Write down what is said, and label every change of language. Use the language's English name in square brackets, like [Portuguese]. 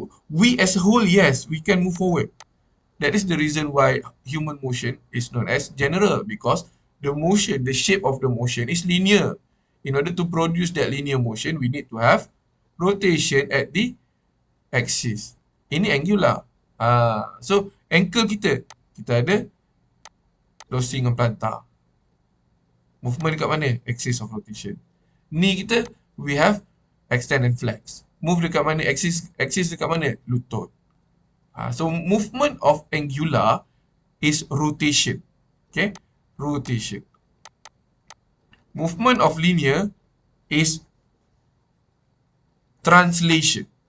[English] We as a whole, yes, we can move forward. That is the reason why human motion is known as general, because the motion, the shape of the motion is linear. In order to produce that linear motion, we need to have rotation at the axis. [Malay] Ini angular. So, ankle kita ada dorsal dengan plantar. Movement dekat mana? Axis of rotation. [English] Knee kita, we have extend and flex. Move [Malay] dekat mana? [English] Axis [Malay] dekat mana? Lutut. [English] So, movement of angular is rotation. Okay? Rotation. Movement of linear is translation.